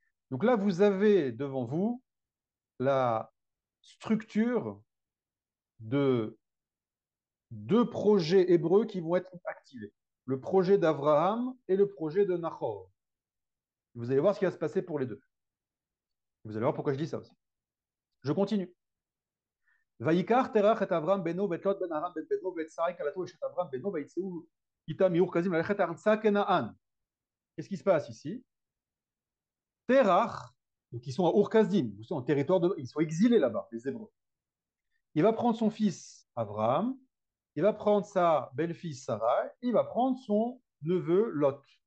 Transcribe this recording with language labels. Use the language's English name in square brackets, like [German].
[French] Donc là, vous avez devant vous la structure de deux projets hébreux qui vont être activés. Le projet d'Abraham et le projet de Nachor. Vous allez voir ce qui va se passer pour les deux. Vous allez voir pourquoi je dis ça aussi. Je continue. [Hebrew] ויקח תרח את אברהם בנו ואת לוט בן ארם בן בנו ואת שרי כלתו אשת אברהם בנו ויצאו איתם מאור כזים ללכת ארצה כנען. [French] Qu'est-ce qui se passe ici? Terach, donc ils sont à Ur-Kasdim, en territoire ils sont exilés là-bas, les Hébreux. Il va prendre son fils Abraham, il va prendre sa belle-fille Sarah, il va prendre son neveu Lot.